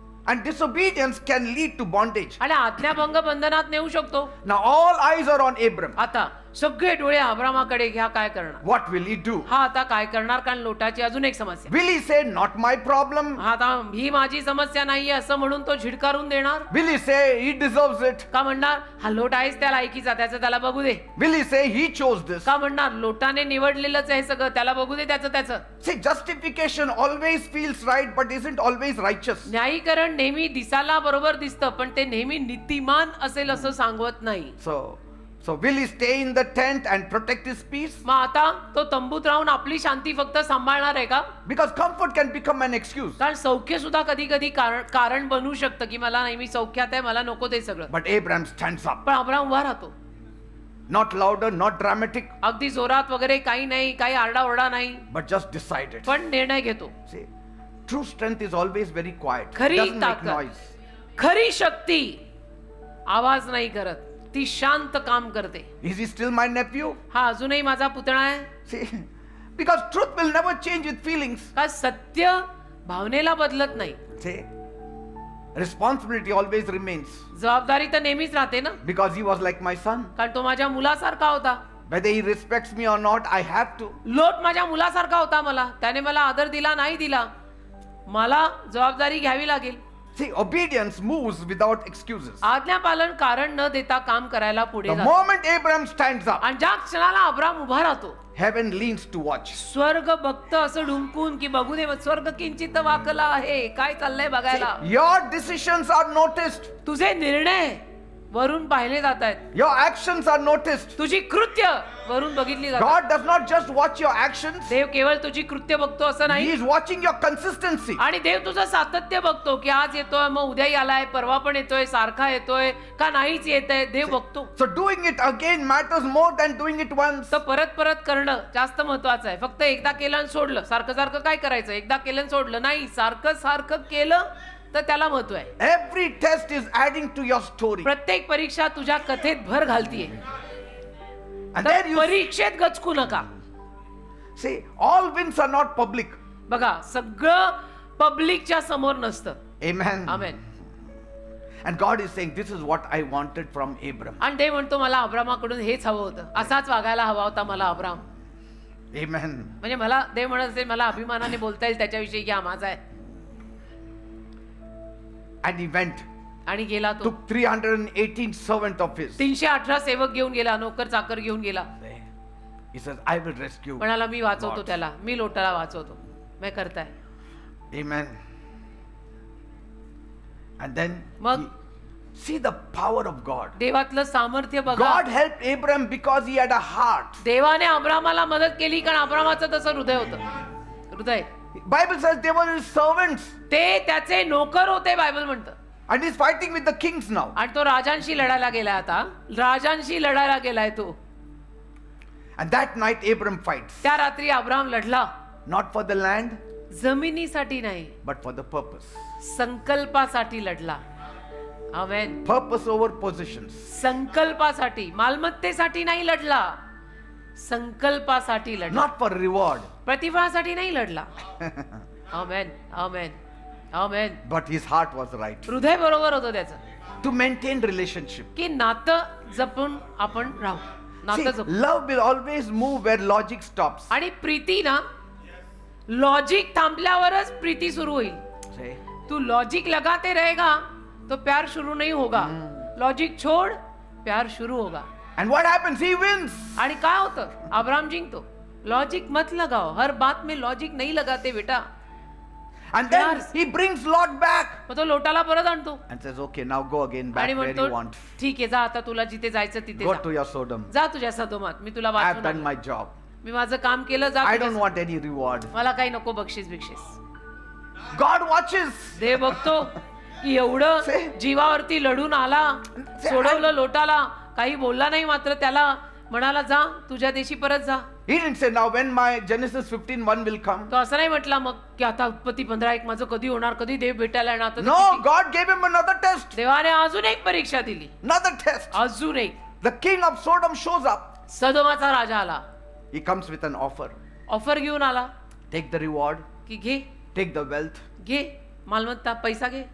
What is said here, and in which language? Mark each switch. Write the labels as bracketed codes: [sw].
[en] And disobedience can lead to bondage. [mr] आणि आज्ञाभंग बंधनात नेऊ शकतो. [en] Now all eyes are on Abram. [mr] आता सगळे डोळे अब्रामाकडे घ्या, काय करणार? [en] What will he do? [mr] हा आता काय करणार? कारण लोटाची अजून एक समस्या. [en] Will he say, not my problem? [mr] हा आता ही माझी समस्या नाहीये असं म्हणून तो झिडकारून देणार? [en] Will he say, he deserves it? [mr] का म्हणणार हा लोट आहेच त्या लायकीचा, त्याचं त्याला बघू दे? [en] Will he say, he chose this? [mr] का म्हणणार लोटाने निवडलेलंच आहे सगळं, त्याला बघू दे त्याचं त्याचं? [en] See, justification always feels right, but isn't always righteous. [mr] न्यायीकरण नेहमी दिसायला बरोबर दिसतं, पण ते नेहमी नीतिमान असेल असं सांगवत नाही. [en] So will he stay in the tent and protect his peace? [mr] मग आता तो तंबूत राहून आपली शांती फक्त सांभाळणार आहे का? [en] Because comfort can become an excuse. [mr] कारण सौख्य सुद्धा कधी कधी कारण बनू शकतं की मला नाही, मी सौख्यात आहे, मला नको ते सगळं. [en] But Abraham stands up. [mr] पण अब्राम उभा राहतो. [en] Not louder, not dramatic, [mr] अगदी जोरात वगैरे काही नाही, काही आरडाओरडा नाही, [en] but just decided. [mr] पण निर्णय घेतो. [en] See, true strength is always very quiet. It [mr] खरी [en] doesn't make [mr] ताकद, [en] noise. [mr] खरी शक्ती आवाज नाही करत, ती शांत काम करते. [en] Is he still my nephew? [mr] हा अजूनही माझा पुतणा आहे. [en] See, because truth will never change with feelings. [mr] का सत्य भावनेला बदलत नाही. [en] See, responsibility always remains. [mr] जबाबदारी तर नेहमीच राहते ना, [en] Because he was like my son. [mr] कारण तो माझ्या मुलासारखा होता. [en] Whether he respects me or not, I have to. [mr] लोट माझ्या मुलासारखा होता मला, त्याने मला आदर दिला नाही दिला, मला जबाबदारी घ्यावी लागेल. [en] See, obedience moves without excuses. [mr] आज्ञापालन कारण न देता काम करायला पुढे [en] The [mr] जातो. [en] moment Abraham stands up, [mr] आणि ज्या क्षणाला अब्राम उभा राहतो, [en] heaven leans to watch. [mr] स्वर्ग बघतं असं ढुंकून की बघू दे, स्वर्ग किंचित वाकला आहे, काय चाललंय बघायला. [en] Your decisions are noticed. [mr] तुझे निर्णय वरून पाहिले जात आहेत, [en] Your actions are noticed. [mr] तुझी कृत्य वरून बघितली जातात. [en] God does not just watch your actions. [mr] देव केवळ तुझी कृत्य बघतो असं [en] He [mr] नाही, [en] is watching your consistency. [mr] आणि देव तुझं सातत्य बघतो की आज येतोय, मग उद्याही आलाय, परवा पण येतोय, सारखा येतोय का नाहीच येतंय, देव बघतो. [en] So doing it again matters more than doing it once. [mr] तर परत परत करणं जास्त महत्वाचं आहे. फक्त एकदा केलं आणि सोडलं, सारखं सारखं काय करायचं, एकदा केलं आणि सोडलं नाही, सारखं सारखं केलं तर त्याला महत्व आहे. [en] Every test is adding to your story. [mr] प्रत्येक परीक्षा तुझ्या कथेत भर घालतीये. [en] And [mr] तर [en] then you [mr] परीक्षेत गचकू नका. [en] see, all wins are not public. [mr] बघा, सगळं पब्लिकच्या समोर नसतं. [en] Amen. [mr] Amen. [en] And God is saying, this is what I wanted from Abram. [mr] आणि देव म्हणतो मला अब्रामाकडून हेच हवं होतं, असाच वागायला हवा होता मला अब्राम. [en] Amen. [mr] म्हणजे मला देव म्हणत असेल मला अभिमानाने बोलता येईल त्याच्याविषयी की हा माझा आहे. [en] And he went, [mr] आणि गेला तो. [en] took 318 servant of his. [mr] 318 सेवक घेऊन गेला, नोकर चाकर घेऊन गेला. [en] He says, I will rescue. [mr] म्हणाला मी वाचवतो [en] Lot. [mr] त्याला, मी लोटाला वाचवतो, मैं करताय. [en] Amen. And then [mr] मग [en] see the power of God. [mr] देवातलं सामर्थ्य बघा. [en] God helped Abram because he had a heart. [mr] देवाने अब्रामाला मदत केली कारण अब्रामाचं तसं हृदय होतं. हृदय, [en] Bible says they were his servants. [mr] ते त्याचे नोकर होते, बायबल म्हणतं. [en] And he's fighting with the kings now. [mr] आणि तो राजांशी लढायला गेलाय. आता राजांशी लढायला गेलाय तो. [en] And that night Abram fights. [mr] त्या रात्री अब्राम लढला, [en] Not for the land, [mr] जमिनीसाठी नाही, [en] but for the purpose. [mr] संकल्पासाठी लढला. आमेन. [en] Purpose over possessions. [mr] संकल्पासाठी, मालमत्तेसाठी नाही लढला, संकल्पासाठी लढला. [en] Not for reward, [mr] प्रतिफळासाठी नाही लढला. आमेन, आमेन, आमेन. [en] but his heart was right. [mr] हृदय बरोबर होतं त्याचं, [en] To maintain relationship. [mr] की नातं जपून आपण राहू, [en] See, [mr] नातं जपू. [en] love will always move where logic stops. [mr] आणि प्रीती ना, लॉजिक थांबल्यावरच प्रीती सुरू होईल. [en] See? [hi] तू लॉजिक लगाते रहेगा तो प्यार शुरू नहीं होगा. लॉजिक छोड़, प्यार शुरू होगा. [en] And what happens? He wins. [mr] आणि काय होतं? अब्राम जिंकतो. [hi] लॉजिक मत लगाओ, हर बात में लॉजिक नहीं लगाते बेटा. [en] And then Yes. he brings Lot back [mr] मग तो लोटाला परत आणतो [en] and says, okay, now go again back [mr] आणि [en] where [mr] म्हणतो [en] you want. [mr] ठीक आहे, जा आता तुला जिथे जायचं तिथे [en] Go [mr] जा. [en] to your Sodom. [mr] जा तुझ्या सदोमात, मी तुला [en] I have [mr] वाचवून [en] done [mr] आणलं. [en] my job. [mr] मी माझं काम केलं, जा [en] I [mr] तुझ्या [en] don't want any reward. [mr] मला काही नको बक्षीस बिक्षीस. [en] God watches. [mr] देव बघतो की एवढं [en] See? [mr] जीवावरती लढून आला, सोडवलं लोटाला, काही बोलला नाही, मात्र त्याला म्हणाला जा तुझ्या देशी परत जा. [en] He didn't say, now when my Genesis 15:1 will come. [mr] तो असं नाही म्हटला मग की आता उत्पत्ती 15:1 माझं कधी होणार, कधी देव भेटायला येणार. आता [en] No, God gave him another test. [mr] देवाने अजून एक परीक्षा दिली, [en] Another test. [mr] अजून एक. [en] The king of Sodom shows up. [mr] सदोमाचा राजा आला, [en] He comes with an offer. [mr] Offer घेऊन आला [en] Take the reward, [mr] की घे [en] take the wealth, [mr] घे मालमत्ता, पैसा घे,